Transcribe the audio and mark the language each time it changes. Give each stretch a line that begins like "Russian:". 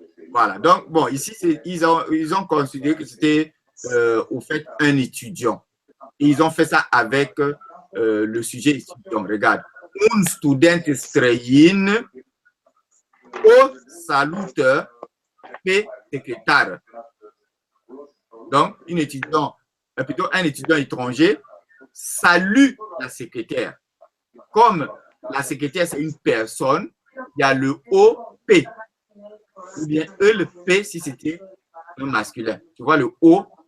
French: Voilà. Donc, bon, ici, ils ont considéré que c'était au fait un étudiant. Et ils ont fait ça avec le sujet étudiant. Regarde.
Romanian: Un student străin o salută pe secrétaire.
French: Donc, plutôt un étudiant étranger salue la secrétaire. Comme la secrétaire, c'est une personne, il y a le OP. Ou bien ELP si c'était un masculin. Tu vois le OP.